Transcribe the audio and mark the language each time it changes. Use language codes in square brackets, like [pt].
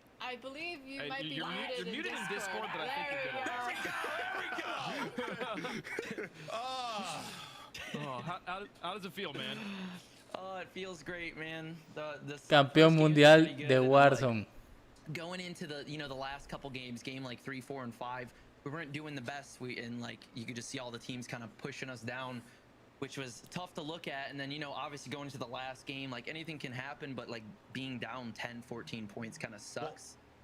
[en] I believe you might be muted in Discord, but I think you're good. How does it feel, man? Oh, it feels great, man. [es] Campeón mundial de Warzone. [en] Going into the the last couple games, game like 3, 4, and 5, we weren't doing the best. And like you could just see all the teams kind of pushing us down, which was tough to look at. And then obviously going into the last game, like anything can happen, but like being down 10, 14 points kind of sucks.